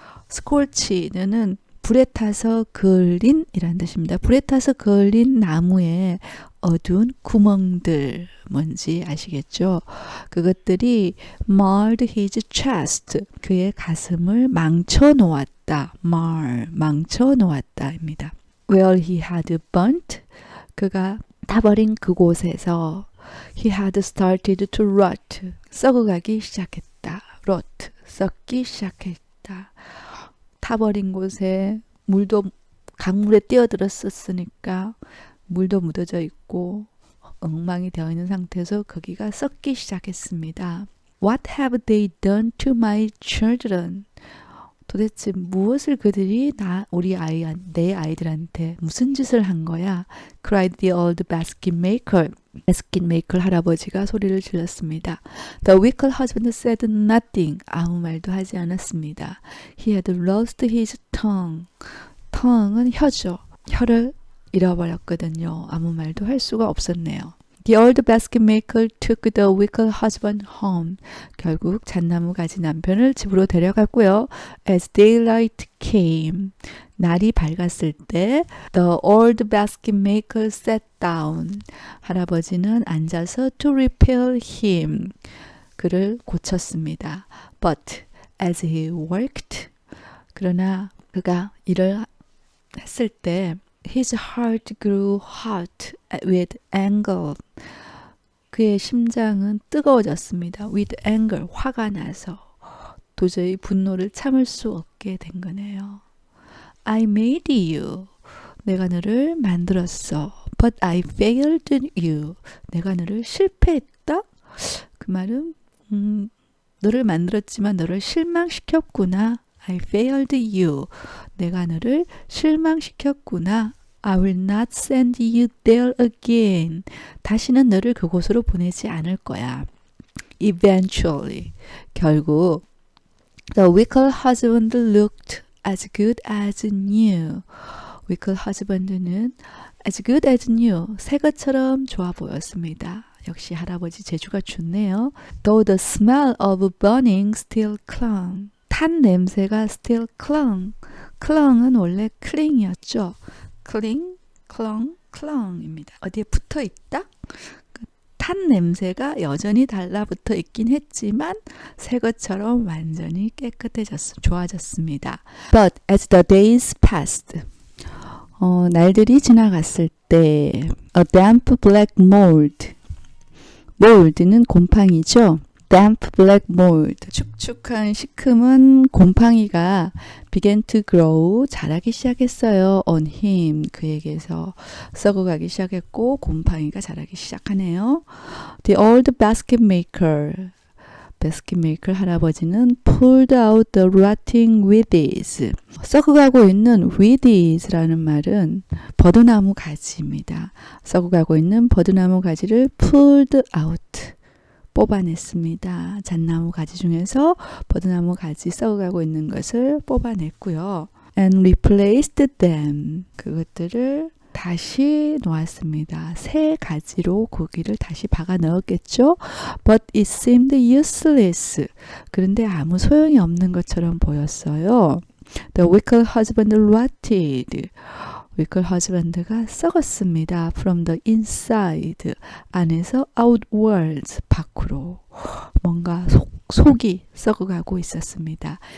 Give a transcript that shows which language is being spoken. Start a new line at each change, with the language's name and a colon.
Korean: scorched는 불에 타서 그을린 이라는 뜻입니다. 불에 타서 그을린 나무에 어두운 구멍들 뭔지 아시겠죠?
English: 그것들이 marred his chest.
Korean: 그의 가슴을 망쳐놓았다. 망쳐놓았다입니다.
English: Where he had burnt.
Korean: 그가 타버린 그곳에서
English: he had started to rot.
Korean: 썩어가기 시작했다. rot. 썩기 시작했다. 타버린 곳에 물도 강물에 뛰어들었었으니까 물도 묻어져 있고 엉망이 되어 있는 상태에서 거기가 썩기 시작했습니다.
English: What have they done to my children?
Korean: 도대체 무엇을 그들이 내 아이들한테 무슨 짓을 한 거야?
English: cried the old basket maker.
Korean: basket maker 할아버지가 소리를 질렀습니다.
English: The wicked husband said nothing.
Korean: 아무 말도 하지 않았습니다.
English: He had lost his tongue.
Korean: tongue은 혀죠. 혀를 잃어버렸거든요. 아무 말도 할 수가 없었네요.
English: The old basket maker took the wicked husband home.
Korean: 결국 잣나무 가지 남편을 집으로 데려갔고요.
English: As daylight came.
Korean: 날이 밝았을 때
English: the old basket maker sat down.
Korean: 할아버지는 앉아서
English: to repair him.
Korean: 그를 고쳤습니다.
English: But as he worked.
Korean: 그러나 그가 일을 했을 때
English: His heart grew hot with anger.
Korean: 그의 심장은 뜨거워졌습니다.
English: With anger,
Korean: 화가 나서 도저히 분노를 참을 수 없게 된 거네요.
English: I made you.
Korean: 내가 너를 만들었어.
English: But I failed you.
Korean: 내가 너를 실패했다? 그 말은 너를 만들었지만 너를 실망시켰구나.
English: I failed you.
Korean: 내가 너를 실망시켰구나.
English: I will not send you there again.
Korean: 다시는 너를 그곳으로 보내지 않을 거야.
English: Eventually. 결국 The wicked husband looked as good as new. wicked husband는 as good as new.
Korean: 새 것처럼 좋아 보였습니다. 역시 할아버지 재주가 좋네요.
English: Though the smell of burning still clung.
Korean: 탄 냄새가
English: still clung.
Korean: clung은 원래 cling이었죠. cling, clung, clung입니다. 어디에 붙어 있다? 탄 냄새가 여전히 달라붙어 있긴 했지만 새 것처럼 완전히 좋아졌습니다.
English: But as the days passed,
Korean: 날들이 지나갔을 때
English: a damp black mold, mold는
Korean: 곰팡이죠.
English: damp black mold,
Korean: 축축한 시큼은 곰팡이가
English: began to grow,
Korean: 자라기 시작했어요.
English: on him,
Korean: 그에게서 썩어가기 시작했고 곰팡이가 자라기 시작하네요.
English: The old basket maker, basket maker 할아버지는 pulled out the rotting weeds.
Korean: 썩어가고 있는 weeds라는 말은 버드나무 가지입니다. 썩어가고 있는 버드나무 가지를
English: pulled out,
Korean: 뽑아냈습니다. 잣나무 가지 중에서 버드나무 가지 썩어가고 있는 것을 뽑아냈고요.
English: And replaced them.
Korean: 그것들을 다시 놓았습니다. 새 가지로 고기를 다시 박아 넣었겠죠.
English: But it seemed useless.
Korean: 그런데 아무 소용이 없는 것처럼 보였어요.
English: The wicked husband rotted. wicked husband가 썩었습니다. From the inside.
Korean: 안에서 outwards. 밖으로. 뭔가 속이 썩어가고 있었습니다.